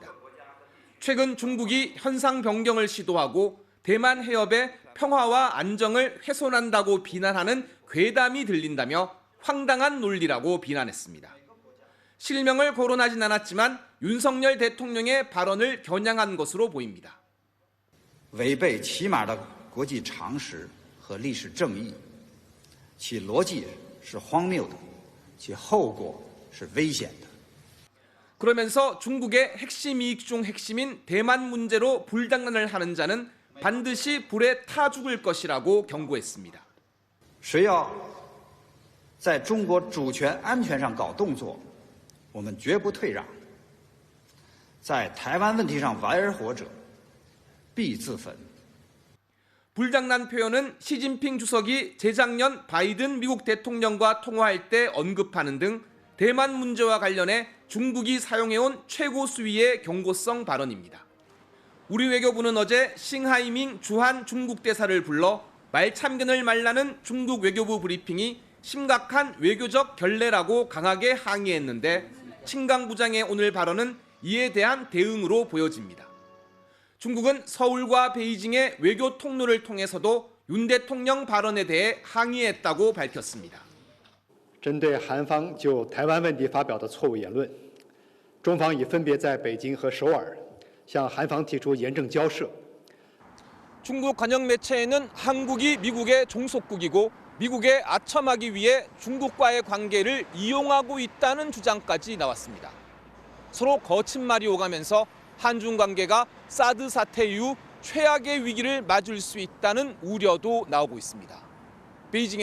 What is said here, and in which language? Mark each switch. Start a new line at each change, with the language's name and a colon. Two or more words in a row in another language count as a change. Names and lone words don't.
Korean: 최근 중국이 현상 변경을 시도하고 대만 해협의 평화와 안정을 훼손한다고 비난하는 괴담이 들린다며 황당한 논리라고 비난했습니다. 실명을 거론하진 않았지만 윤석열 대통령의 발언을 겨냥한 것으로 보입니다.
Chinese: 违背起码的国际常识和历史正义，其逻辑是荒谬的，其后果是危险的。
Korean: 그러면서 중국의 핵심 이익 중 핵심인 대만 문제로 불장난을 하는 자는 반드시 불에 타 죽을 것이라고 경고했습니다.
Chinese: 谁要在中国主权安全上搞动作，我们绝不退让。在台湾问题上玩而活者，必自焚。
Korean: 불장난 표현은 시진핑 주석이 재작년 바이든 미국 대통령과 통화할 때 언급하는 등 대만 문제와 관련해 중국이 사용해온 최고 수위의 경고성 발언입니다. 우리 외교부는 어제 싱하이밍 주한 중국 대사를 불러 말참견을 말라는 중국 외교부 브리핑이 심각한 외교적 결례라고 강하게 항의했는데 칭강 부장의 오늘 발언은 이에 대한 대응으로 보여집니다. 중국은 서울과 베이징의 외교 통로를 통해서도 윤 대통령 발언에 대해 항의했다고 밝혔습니다.
Chinese: 针对韩方就台湾问题发表的错误言论，中方已分别在北京和首尔向韩方提出严正交涉。
Korean: 중국 관영 매체에는 한국이 미국의 종속국이고 미국에 아첨하기 위해 중국과의 관계를 이용하고 있다는 주장까지 나왔습니다. 서로 거친 말이 오가면서 한중 관계가 사드 사태 이후 최악의 위기를 맞을 수 있다는 우려도 나오고 있습니다.